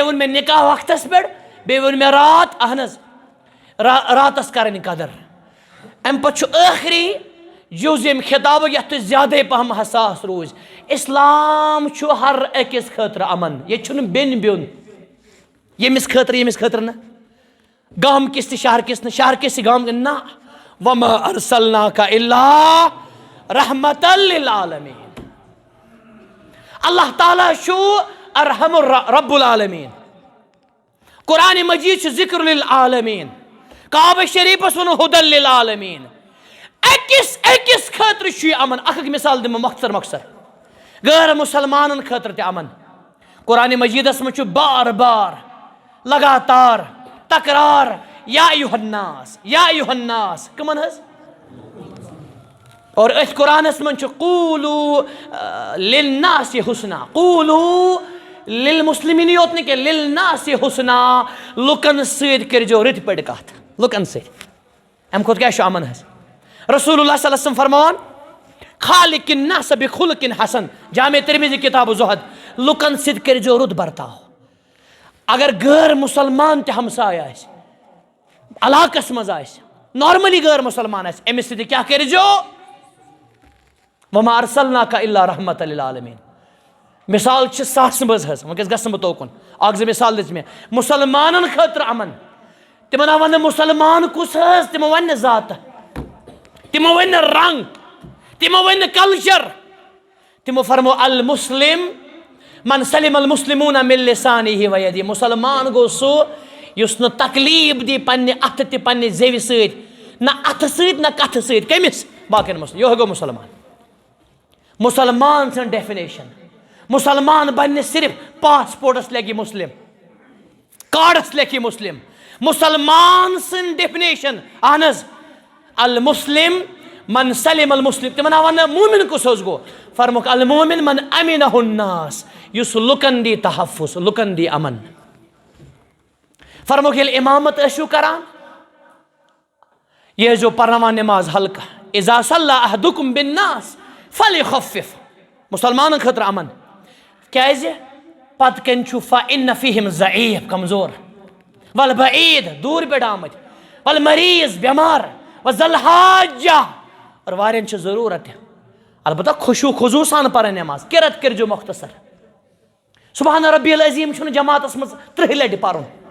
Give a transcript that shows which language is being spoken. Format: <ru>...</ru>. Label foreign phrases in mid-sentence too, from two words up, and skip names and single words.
<ks>ووٚن مےٚ نِکاح وقتَس پٮ۪ٹھ بیٚیہِ ووٚن مےٚ رات اہن حظ راتَس کَرٕنۍ قدر اَمہِ پَتہٕ چھُ ٲخری جُز ییٚمہِ خطابُک یَتھ تُہۍ زیادَے پَہَم حساس روٗزۍ اِسلام چھُ ہر أکِس خٲطرٕ اَمن ییٚتہِ چھُنہٕ بیٚنہِ بیوٚن ییٚمِس خٲطرٕ نہٕ گامہٕ کِس تہِ شہرکِس نہٕ شہرکِس تہِ گامہٕ نہ</ks> <ar>وَما أرسلناک إلا رحمة للعالمین</ar> <ks>اللہ تعالیٰ چھُ</ks> <ar>ارحم رب العالمیٖن</ar> <ks>قرآنِ مجیٖد چھُ</ks> <ar>ذکر للعالمیٖن</ar> <ks>کعبہ شریٖفَس ووٚنُن</ks> <ar>ہُدًى للعالمیٖن</ar> <ks>أکِس خٲطرٕ چھُ یہِ اَمن اکھ مثال دِمہٕ مۄختصر غٲر مُسلمانن خٲطرٕ تہِ اَمن قرآنِ مجیٖدس منٛز چھُ بار بار لگاتار تکرار</ks> <ar>یا ایُہا الناس</ar> <ks>کٕمن حظ اور أتھۍ قرآنس منٛز چھُ</ks> <ar>قوٗلوٗ لِلناس حُسنا قوٗلوٗ لِلمُسلِمیٖن</ar> <ks>یوت نہٕ کینٛہہ</ks> <ar>لِلناس حُسنا</ar> <ks>لُکن سۭتۍ کٔرۍزیو رٕتۍ پٲٹھۍ کتھ لُکن سۭتۍ اَمہِ کھۄتہٕ کیٛاہ چھُ اَمن حظ</ks> <ar>رسول اللہ صلی اللہ علیہ وسلم</ar> <ks>فرماوان</ks> <ar>خالق الناس بخلق حسن</ar> <ks>جامع ترمذی کتاب زہد لُکن سۭتۍ کٔرۍزیو رُت برتاو اگر غٲر مُسلمان تہِ ہمساے آسہِ علاقس منٛز آسہِ نارملی غٲر مُسلمان آسہِ أمِس سۭتۍ کیٛاہ کٔرۍزیو</ks> <ar>وما ارسلناک الا رحمة للعالمیٖن</ar> <ks>مثال چھِ ساسہٕ منٛز حظ وٕنکٮ۪س گژھٕ بہٕ توکُن اکھ زٕ مثال دِژ مےٚ مُسلمانن خٲطرٕ اَمن تِمن آو وننہٕ مُسلمان کُس حظ تِمو ونہِ نہٕ ذاتہٕ تِمو ؤنۍ نہٕ رنٛگ تِمو ؤنۍ نہٕ کلچر تِمو فرمو</ks> <ar>المسلم من سلم المسلمون من لسانه ویدیه</ar> <ks>مُسلمان گوٚو سُہ یُس نہٕ تکلیٖف دی پننہِ اَتھٕ تہِ پننہِ زیوِ سۭتۍ نہ اَتھٕ سۭتۍ نہ کتھٕ سۭتۍ کٔمِس باقین مسلم یِہوے گوٚو مُسلمان سٕنٛز ڈیفِنیشن مُسلمان بنہِ نہٕ صرف پاسپورٹس لیکھِ مُسلم کارڈس لیکھِ مُسلم مُسلمان سٕنٛز ڈیفِنیشن اہن حظ</ks> <ar>المسلم من سلم المسلم</ar> <ks>تِمن آو وننہٕ مومِن کُس حظ گوٚو فرموکھ</ks> <ar>المومن من امنہ الناس</ar> <ks>یُس لُکن دی تحفظ لُکن دی اَمن فرموکھ ییٚلہِ اِمامت ٲسِو کران یہِ ٲسۍزیو پرناوان نٮ۪ماز ہلکہٕ</ks> <ar>اذا صلی احدکم بالناس فلیخفف</ar> <ks>مُسلمانن خٲطرٕ اَمن کیٛازِ پتہٕ کَنۍ چھُ</ks> <ar>فإن فیہم ضعیٖف</ar> <ks>کمزور والبعیٖد دوٗرِ پٮ۪ٹھ آمٕتۍ والمریض بٮ۪مار</ks> <ar>وذل حاجہ</ar> <ks>اور واریاہن چھِ ضروٗرت تہِ البتہ خُشوٗع خضوٗع سان پرٕنۍ نٮ۪ماز قِرت کٔرۍزیو مۄختصر</ks> <ar>سبحان ربی العظیٖم</ar> <ks>چھُنہٕ جماعتس منٛز 30 لٹہِ پرُن</ks>